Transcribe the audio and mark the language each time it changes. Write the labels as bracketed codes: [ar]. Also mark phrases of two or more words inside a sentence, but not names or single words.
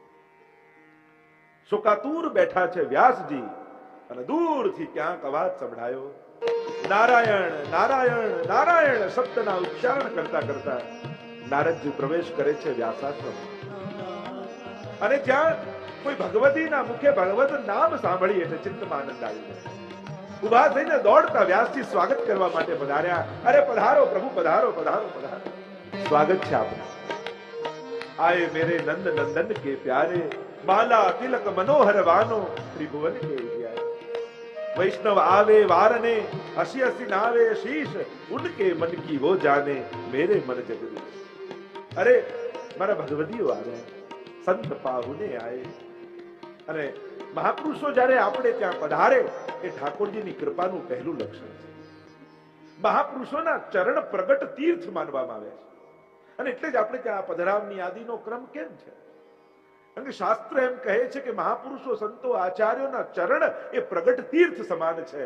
[gu] શોકાતુર બેઠા છે વ્યાસજી અને દૂરથી ક્યાંક અવાજ સંભળાયો, નારાયણ નારાયણ નારાયણ શબ્દના ઉચ્ચારણ કરતા કરતા નારદજી પ્રવેશ કરે છે વ્યાસાશ્રમ. અને જ્યાં કોઈ ભગવતીના મુખે ભગવત નામ સાંભળી એટલે ચિત્તમાં આનંદ આવી જાય. ઉભા થઈને દોડતા વ્યાસજી સ્વાગત કરવા માટે પધાર્યા. અરે પધારો પ્રભુ, પધારો પધારો પધારો, સ્વાગત છે આપનું. [hi] आए मेरे नंद नंदन के प्यारे, माला तिलक मनोहर वानो त्रिभुवन के जियारे. वैष्णव आवे वारने, हसी हसी नावे शीश, उनके मन की वो जाने मेरे मन जगदीश. [gu] અરે મારા ભગવતીઓ આવે, [hi] संत पाहुने आए. [gu] અને મહાપુરુષો જ્યારે આપણે ત્યાં પધારે એ ઠાકોરજીની કૃપાનું પહેલું લક્ષણ છે. મહાપુરુષોના ચરણ પ્રગટ તીર્થ માનવામાં આવે છે. અને એટલે જ આપણે ત્યાં પધરાવની આદિનો ક્રમ કેમ છે? કારણ કે શાસ્ત્ર એમ કહે છે કે મહાપુરુષો સંતો આચાર્યોના ચરણ એ પ્રગટ તીર્થ સમાન છે.